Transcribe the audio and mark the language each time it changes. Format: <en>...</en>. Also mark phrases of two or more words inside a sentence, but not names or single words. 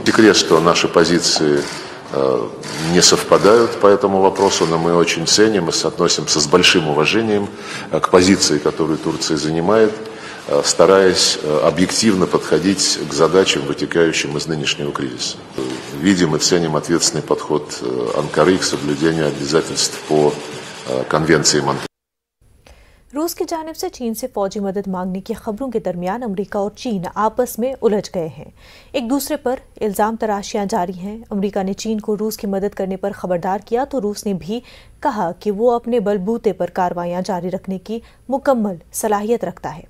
<ru>Секрет, что наши позиции не совпадают по этому вопросу, но мы очень ценим и относимся с большим уважением к позиции, которую Турция занимает, стараясь объективно подходить к задачам, вытекающим из нынешнего кризиса. Видим и ценим ответственный подход Анкары к соблюдению обязательств по Конвенции Монтреаля.</ru> <ur>روس کی جانب سے چین سے فوجی مدد مانگنے کی خبروں کے درمیان امریکہ اور چین آپس میں الجھ گئے ہیں. ایک دوسرے پر الزام تراشیاں جاری ہیں۔ امریکہ نے چین کو روس کی مدد کرنے پر خبردار کیا تو روس نے بھی کہا کہ وہ اپنے بل بوتے پر کارروائیاں جاری رکھنے کی مکمل صلاحیت رکھتا ہے.</ur>